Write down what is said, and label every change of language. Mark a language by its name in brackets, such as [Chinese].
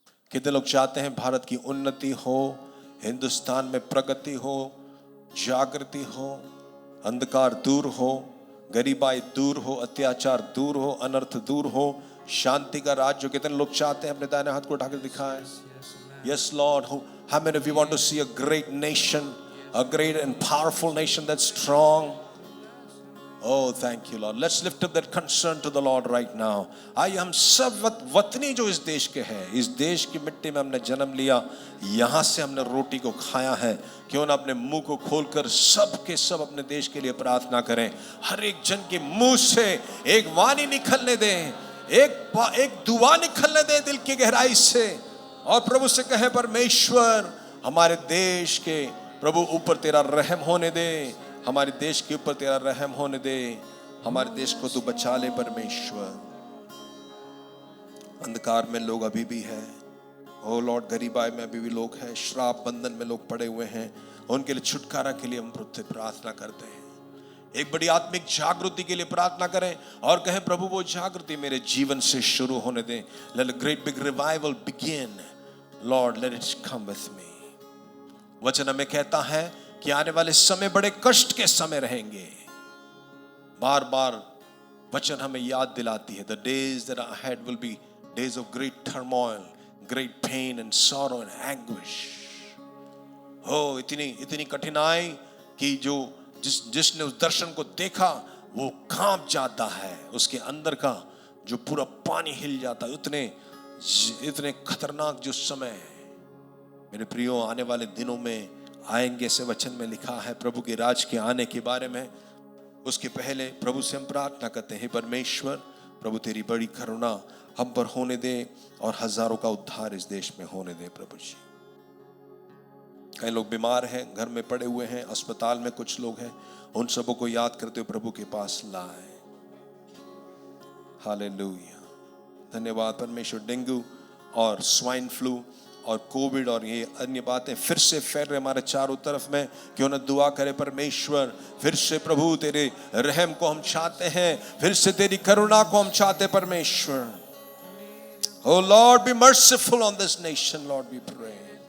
[Hindi] कितने लोग चाहते हैं भारत की उन्नति हो, हिंदुस्तान में प्रगति हो, जागृति हो, अंधकार दूर हो, गरीबाई दूर हो, अत्याचार दूर हो, अनर्थ दूर हो, शांति का राज्य? कितने लोग चाहते हैं? अपने दाहिने हाथ को उठाकर दिखाएं. [English] Yes, Lord. How many of you want to see a great nation, a great and powerful nation that's strong? Oh, thank you, Lord. Let's lift up that concern to the Lord right now. [Hindi] आइए हम सब वतनी जो इस देश के हैं, इस देश की मिट्टी में हमने जन्म लिया, यहाँ से हमने रोटी को खाया है, क्यों ना अपने मुंह को खोलकर सब के सब अपने देश के लिए प्रार्थना करें. हर एक जन के मुंह से एक वाणी निकलने दें, एक दुआ निकलने दें दिल की गहराई से, और प्रभु से कहे, परमेश्वर हमारे देश के प्रभु ऊपर तेरा रहम होने दे, हमारे देश के ऊपर तेरा रहम होने दे, हमारे देश को तू बचा ले परमेश्वर. अंधकार में लोग अभी भी हैं, ओ लॉर्ड, गरीबाई में अभी भी लोग हैं, श्राप बंधन में लोग पड़े हुए हैं, उनके लिए छुटकारा के लिए हम तुझसे प्रार्थना करते हैं. एक बड़ी आत्मिक जागृति के लिए प्रार्थना करें और कहें, प्रभु वो जागृति मेरे जीवन से शुरू होने दें. [English] Let a great big revival begin. Lord, let it come with me. [Hindi] वचन हमें कहता है कि आने वाले समय बड़े कष्ट के समय रहेंगे. बार बार वचन हमें याद दिलाती है, [English] the days that are ahead will be days of great turmoil, great pain and sorrow and anguish. [Hindi] हो इतनी कठिनाई कि जो जिसने उस दर्शन को देखा वो कांप जाता है, उसके अंदर का जो पूरा पानी हिल जाता है. इतने खतरनाक जो समय है मेरे प्रियो, आने वाले दिनों में आएंगे, से वचन में लिखा है. प्रभु के राज के आने के बारे में, उसके पहले प्रभु से हम प्रार्थना करते हैं, परमेश्वर प्रभु तेरी बड़ी करुणा हम पर होने दे और हजारों का उद्धार इस देश में होने दे. प्रभु जी, कई लोग बीमार हैं, घर में पड़े हुए हैं, अस्पताल में कुछ लोग हैं, उन सबों को याद करते हुए प्रभु के पास लाए. हालेलुया. धन्यवाद परमेश्वर. डेंगू और स्वाइन फ्लू और कोविड और ये अन्य बातें फिर से फैल रहे हमारे चारों तरफ में, क्यों ना दुआ करे परमेश्वर. फिर से प्रभु तेरे रहम को हम चाहते हैं, फिर से तेरी करुणा को हम चाहते हैं परमेश्वर. [English] Oh Lord, be merciful on this nation, Lord, we pray.